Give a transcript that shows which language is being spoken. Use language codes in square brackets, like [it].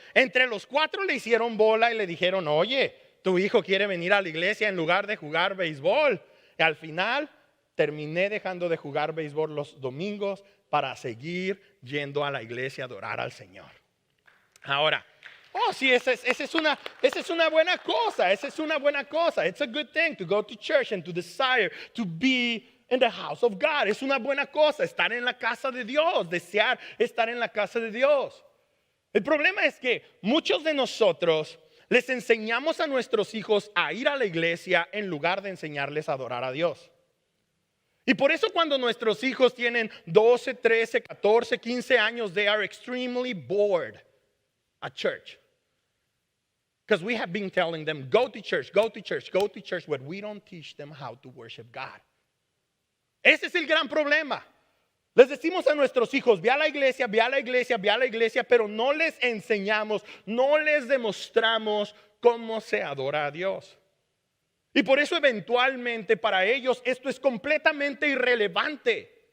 [es] Entre los 4 le hicieron bola y le dijeron, oye, tu hijo quiere venir a la iglesia en lugar de jugar béisbol. Y al final terminé dejando de jugar béisbol los domingos para seguir yendo a la iglesia a adorar al Señor. Ahora, sí, esa es una buena cosa. Esa es una buena cosa. [en] It's a good thing to go to church and to desire to be in the house of God. [es] Es una buena cosa estar en la casa de Dios, desear estar en la casa de Dios. El problema es que muchos de nosotros les enseñamos a nuestros hijos a ir a la iglesia en lugar de enseñarles a adorar a Dios. Y por eso cuando nuestros hijos tienen 12, 13, 14, 15 años, [en] they are extremely bored at church. Because we have been telling them, go to church, go to church, go to church, but we don't teach them how to worship God. [es] Ese es el gran problema. Les decimos a nuestros hijos, ve a la iglesia, ve a la iglesia, ve a la iglesia, pero no les enseñamos, no les demostramos cómo se adora a Dios. Y por eso eventualmente para ellos esto es completamente irrelevante.